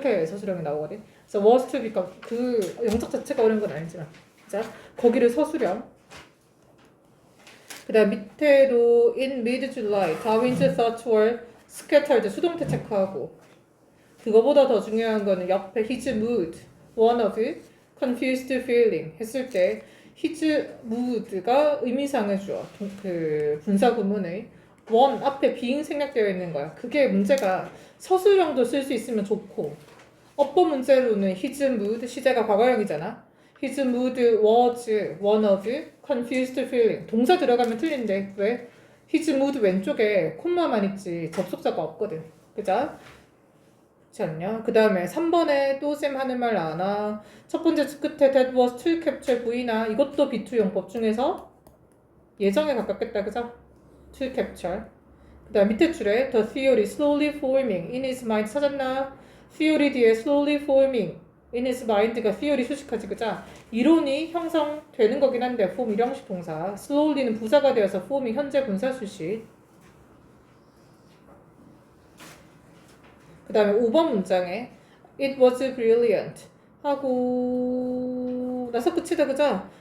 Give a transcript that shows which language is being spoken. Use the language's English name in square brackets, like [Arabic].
[Korean] 그렇게 서술형이 나오거든. 그래서 was to become 그 영적 자체가 어려운 건 아니지만 자 거기를 서술형 그 다음 밑에도 [English] in mid-July Darwin's thoughts were scattered [Korean] 수동태 체크하고 그거보다 더 중요한 거는 옆에 [English] his mood one of confused feeling [Korean] 했을 때 his mood가 의미상을 주어 그 분사 구문의 one 앞에 being 생략되어 있는 거야. 그게 문제가 서술형도 쓸 수 있으면 좋고 어법 문제로는 his mood 시제가 과거형이잖아. [English] His mood was one of confused feeling. [Korean] 동사 들어가면 틀린데 왜? His mood 왼쪽에 콤마만 있지 접속사가 없거든. 그죠? 그렇지 않냐? 그 다음에 3번에 또 쌤 하는 말 나와나 첫 번째 끝에 [English] that was to capture [Korean] V나 이것도 B2 용법 중에서 예정에 가깝겠다. 그죠? [English] to capture [Korean] 그 다음 밑에 줄에 [English] the theory slowly forming in his mind [Korean] 찾았나? [English] theory 뒤에 slowly forming in his mind가 theory 수식하지. [Korean] 그죠? 이론이 형성되는 거긴 한데 form 일형식 동사 slowly는 부사가 되어서 form이 현재 분사 수식 그 다음에 5번 문장에 [English] it was brilliant [Korean] 하고 나서 끝이다. 그죠?